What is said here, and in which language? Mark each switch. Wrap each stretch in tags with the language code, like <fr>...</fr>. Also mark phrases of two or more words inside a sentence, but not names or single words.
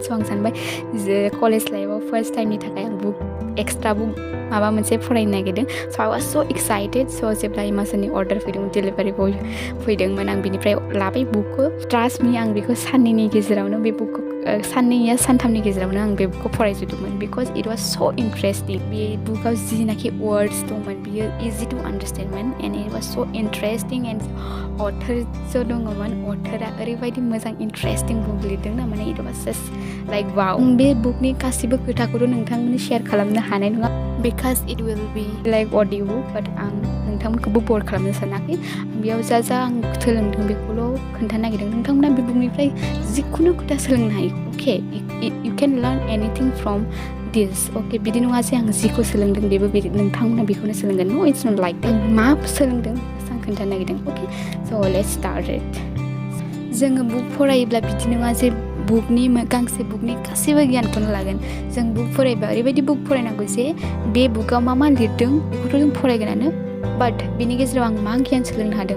<brx>स' आं सानबाय जे</brx> <en>college life first time</en> <brx>थाखाय आं</brx> <en>extra book</en> <brx>माबा मोनसे फरायनो नागिरदों।</brx> <en>So I was so excited.</en> <brx>स' जेब्ला एमाजननि अर्डार फैदोंमोन, डेलिभारि बय फैदोंमोन, आं बिनिफ्राय लाबाय बुकखौ।</brx> <en>trust me,</en> <brx>आं बेखौ साननैनि गेजेरावनो बे बुकखौ साननै या सानथामनि गेजेरावनो आं बे बुकखौ फरायजोबदोंमन।</brx> <en>because it was so interesting.</en> <brx>बे बुकआव जिनाखि वर्ड्स दंमोन बियो</brx> <en>easy to understand and it was so interesting.</en> <brx>एन्ड अथरसो दङमोन। अथरा ओरैबायदि मोजां</brx> <en>interesting book</en> <brx>लिरदों ना, माने</brx> <en>it was just like wow.</en> <brx>बे बुकनि गासिबो खोथाखौथ' नोंथांमोननो शेयार खालामनो हानाय नङा,</brx> <en>because it will be like audio book.</en> <brx>बाट आं नोंथांमोनखौबो बर खालामनो सानाखै। बेयाव जा आं सोलोंदों बेखौल' खोन्थानो नागिरदों। नोंथांमोना बे बुकनिफ्राय जिखुनु खोथा सोलोंनो हायो।</brx> <en>OK, you can learn anything from this.</en> <brx>अके, बिदि नङा जे आं जिखौ सोलोंदों बेबो नोंथांमोना बेखौनो सोलोंगोन।</brx> <en>No, it's not like that.</en> <brx>मा सोलोंदों बेखौसो आं खोन्थानो नागिरदों।</brx> <en>OK, so let's start it.</en> <brx>जोङो बुक फरायोब्ला बिदि नङा जे गांसे बुकनि गासैबो गियानखौनो लागोन। जों बुक फरायबा ओरैबायदि बुक फरायनांगौ जे बे बुकआव मा लिरदों बेखौथ' जों फरायगोनानो, बाट बिनि गेजेराव आं मा गियान सोलोंनो हादों।</brx>